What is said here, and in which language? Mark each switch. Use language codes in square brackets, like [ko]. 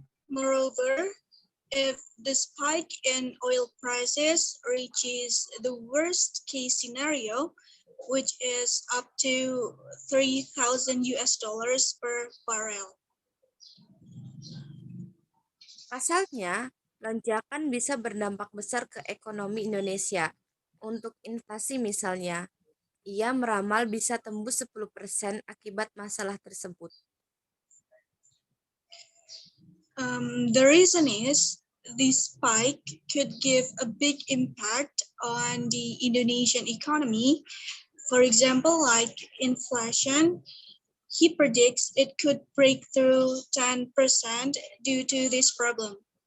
[en] Moreover, if the spike in oil prices reaches the worst case scenario, which is up to 3,000 US dollars per barrel. [id] Pasalnya, lonjakan bisa berdampak besar ke ekonomi Indonesia. Untuk inflasi misalnya, ia meramal bisa tembus 10% akibat masalah tersebut. [en] The reason is this spike could give a big impact on the Indonesian economy. For example, like inflation, he predicts it could break through 10% due to this problem.